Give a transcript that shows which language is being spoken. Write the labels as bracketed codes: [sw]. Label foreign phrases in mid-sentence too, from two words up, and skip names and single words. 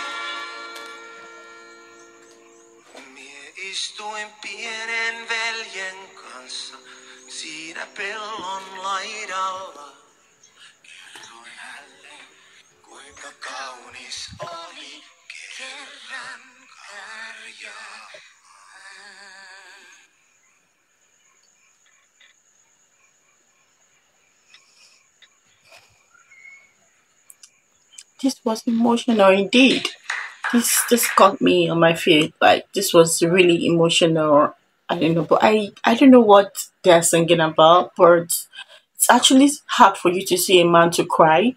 [fi] Mie istuin pienen veljen kanssa siinä pellon laidalla. Kerroin hänelle, kuinka kaunis oli kerran Karjala. [en] This was emotional indeed. This got me on my feet. Like this was really emotional. I don't know, but I don't know what they're singing about, but it's actually hard for you to see a man to cry.